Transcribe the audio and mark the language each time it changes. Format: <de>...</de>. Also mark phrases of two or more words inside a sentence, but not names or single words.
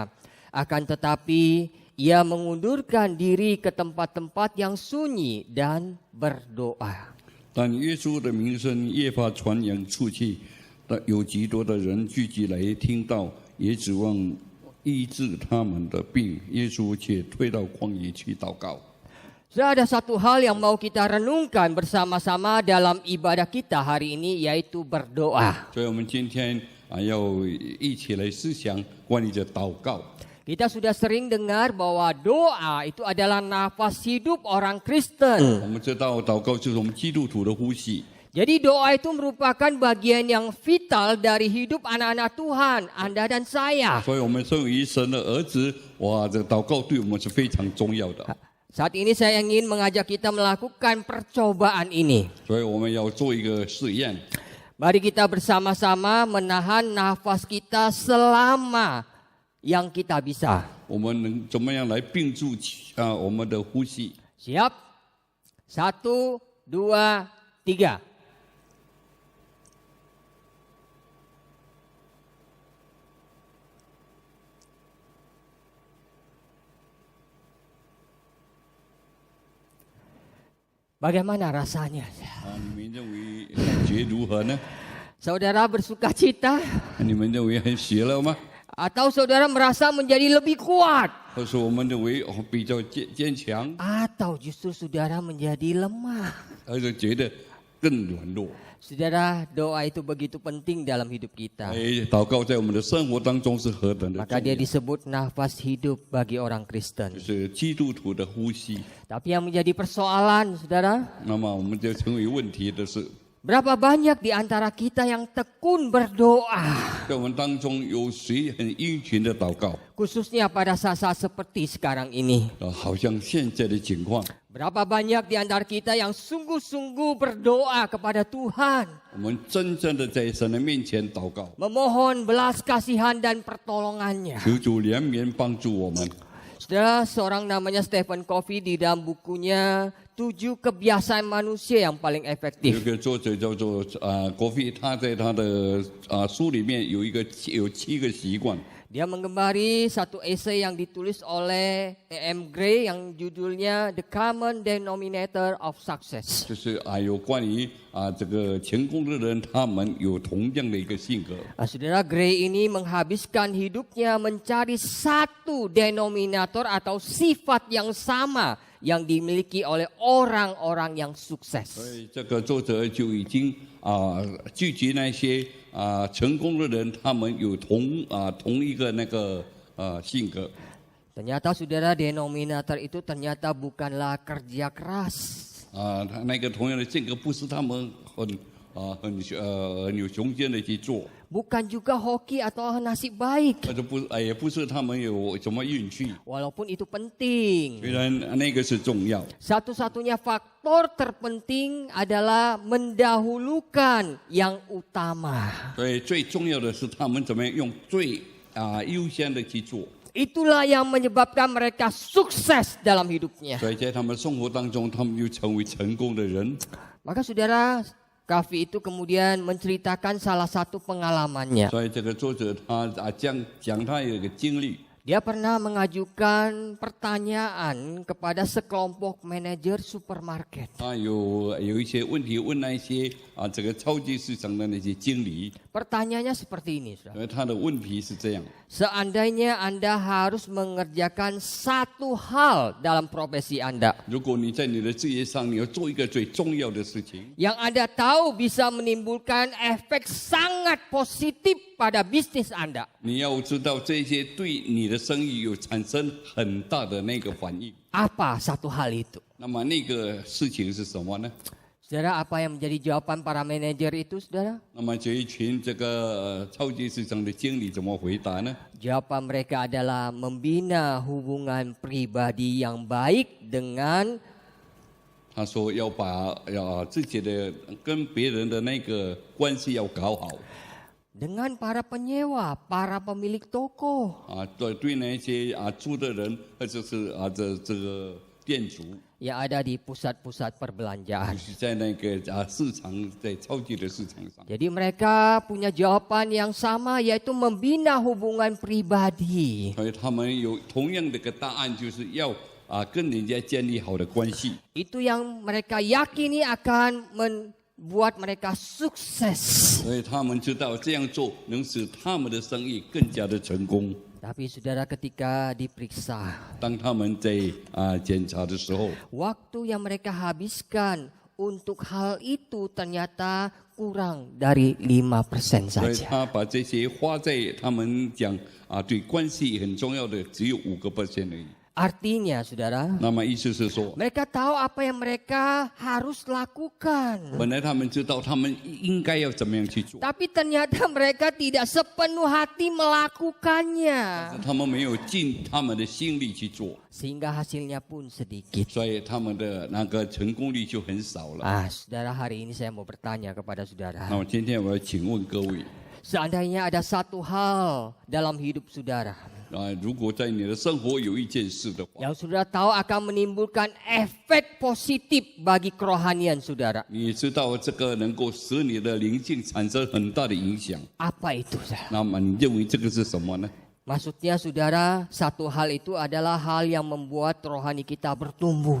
<id>Akan tetapi ia mengundurkan diri ke tempat-tempat yang sunyi dan berdoa.</id> <zh>但耶稣的名声越发传扬出去，有极多的人聚集来听到，也指望医治他们的病。耶稣却退到旷野去祷告。</zh> <id>Sudah ada satu hal yang mau kita renungkan bersama-sama dalam ibadah kita hari ini, yaitu berdoa.</id> <zh>所以我们今天要一起来思想关于这祷告。</zh> <id>Kita sudah sering dengar bahwa doa itu adalah nafas hidup orang Kristen.</id> <zh>我们知道祷告就是我们基督徒的呼吸，</zh> <id>Jadi doa itu merupakan bagian yang vital dari hidup anak-anak Tuhan, Anda dan saya.</id> <zh>所以我们身为神的儿子，哇，这祷告对我们是非常重要的。</zh> <id>Saat ini saya ingin mengajak kita melakukan percobaan ini.</id> <zh>所以我们要做一个试验，</zh> <id>Mari kita bersama-sama menahan nafas kita selama yang kita bisa.</id> <zh>我们能怎么样来并住我们的呼吸？</zh> <id>Siap? 1, 2, 3. Bagaimana rasanya?</id> <zh>你们认为感觉如何呢？</zh> <id>Saudara bersuka cita</id> <zh>你们认为很喜乐吗？</zh> <id>atau saudara merasa menjadi lebih kuat</id> <zh>或是我们认为比较坚强，</zh> <id>atau justru saudara menjadi lemah?</id> <zh>而且觉得更软弱？</zh> <id>Saudara, doa itu begitu penting dalam hidup kita.</id> <zh>祷告在我们的生活当中是何等的</zh> <id>Maka</id> <zh>重</zh> <id>dia</id> <zh>要，</zh> <id>disebut nafas hidup bagi orang Kristen.</id> <zh>就是基督徒的呼吸。</zh> <id>Tapi yang menjadi persoalan, saudara,</id> <zh>那么我们就成为问题的是，</zh> <id>Berapa banyak di antara kita yang tekun berdoa,</id> <zh>在我们当中有谁很殷勤的祷告？</zh> <id>khususnya pada saat-saat seperti sekarang ini.</id> <zh>好像现在的情况，</zh> <id>Berapa banyak di antara kita yang sungguh-sungguh berdoa kepada Tuhan,</id> <zh>我们真正的在神的面前祷告，</zh> <id>memohon belas kasihan dan pertolongannya.</id> <zh>求主怜悯帮助我们。</zh> <id>Saudara, seorang namanya Stephen Covey di dalam bukunya 7 kebiasaan manusia yang paling</id> <zh>有一</zh> <id>efektif.</id> <zh>个作者叫做国菲，他在他的书里面有7个习惯。</zh> <id>Dia menggembari satu esai yang ditulis oleh E.M. Gray yang judulnya The Common Denominator of Success.</id> <zh>就是有关于这个成功的人，他们有同样的一个性格。</zh> <id>Saudara, Gray ini menghabiskan hidupnya mencari satu denominator atau sifat yang sama yang dimiliki oleh orang-orang yang</id> <zh>所</zh> <id>sukses.</id> <zh>以这个作者就已经聚集那些成功的人，他们有同一个那个性格。</zh> <id>Ternyata saudara, denominator itu ternyata bukanlah kerja keras.</id> <zh>他那个同样的性格，不是他们很有雄心的去做，</zh> <id>Bukan juga hoki atau nasib baik.</id> <zh>或者也不是他们有什么运气，</zh> <id>Walaupun itu penting.</id> <zh>虽然那个是重要。</zh> <id>Satu-satunya faktor terpenting adalah mendahulukan yang utama.</id> <zh>所以最重要的是他们怎么样用最优先的去做。</zh> <id>Itulah yang menyebabkan mereka sukses dalam hidupnya.</id> <zh>所以在他们生活当中，他们就成为成功的人。</zh> <id>Maka saudara, Kavi itu kemudian menceritakan salah satu pengalamannya.</id> <zh>所以这个作者他讲他有一个经历，</zh> <id>Dia pernah mengajukan pertanyaan kepada sekelompok manajer supermarket.</id> <zh>他有一些问题问那些这个超级市场的那些经理，</zh> <id>Pertanyaannya seperti ini, saudara.</id> <zh>所以他的问题是这样：</zh> <id>Seandainya Anda harus mengerjakan satu hal dalam profesi Anda,</id> <zh>如果你在你的职业上你要做一个最重要的事情，</zh> <id>yang Anda tahu bisa menimbulkan efek sangat positif pada bisnis Anda,</id> <zh>你要知道这些对你的生意有产生很大的那个反应。</zh> <id>apa satu hal itu?</id> <zh>那么那个事情是什么呢？</zh> <id>Saudara, apa yang menjadi jawaban para manajer itu, saudara?</id> <zh>那么这一群这个超级市场的经理怎么回答呢？</zh> <id>Jawaban mereka adalah membina hubungan pribadi yang baik dengan</id> <zh>他说要把自己的跟别人的那个关系要搞好。</zh> <id>para penyewa, para pemilik toko.</id> <zh>对那些租的人或者是这个店主，</zh> <id>yang ada di pusat-pusat</id> <zh>就</zh> <id>perbelanjaan.</id> <zh>是在那个市场，在超级的市场上。</zh> <id>Jadi mereka punya jawaban yang sama, yaitu membina hubungan pribadi.</id> <zh>所以他们有同样的一个答案，就是要跟人家建立好的关系。</zh> <id>Itu yang mereka yakini akan membuat mereka sukses.</id> <zh>所以他们知道这样做能使他们的生意更加的成功。</zh> <id>Tapi saudara, ketika diperiksa,</id> <zh>当他们在检查的时候，</zh> <id>waktu yang mereka habiskan untuk hal itu ternyata kurang dari 5%</id> <zh>所以</zh> <id>saja.</id> <zh>他把这些花在他们讲对关系很重要的只有5%而已。</zh> <id>Artinya saudara,</id> <zh>那么意思是说，</zh> <id>mereka tahu apa yang mereka harus lakukan.</id> <zh>本来他们知道他们应该要怎么样去做，</zh> <id>Tapi ternyata mereka tidak sepenuh hati melakukannya.</id> <zh>他们没有尽他们的心力去做，</zh> <id>Sehingga hasilnya pun sedikit.</id> <zh>所以他们的那个成功率就很少了。</zh> <id>Saudara, hari ini saya mau bertanya kepada</id> <zh>那</zh> <id>saudara.</id> <zh>么今天我要请问各位，</zh> <id>Seandainya ada satu hal dalam hidup saudara</id> <zh>如果在你的生活有一件事的话，</zh> <id>yang saudara tahu akan menimbulkan efek positif bagi kerohanian saudara.</id> <zh>你知道这个能够使你的灵性产生很大的影响，</zh> <id>Apa itu, saudara?</id> <zh>那么你认为这个是什么呢？</zh> <id>Maksudnya saudara, satu hal itu adalah hal yang membuat rohani kita bertumbuh.</id>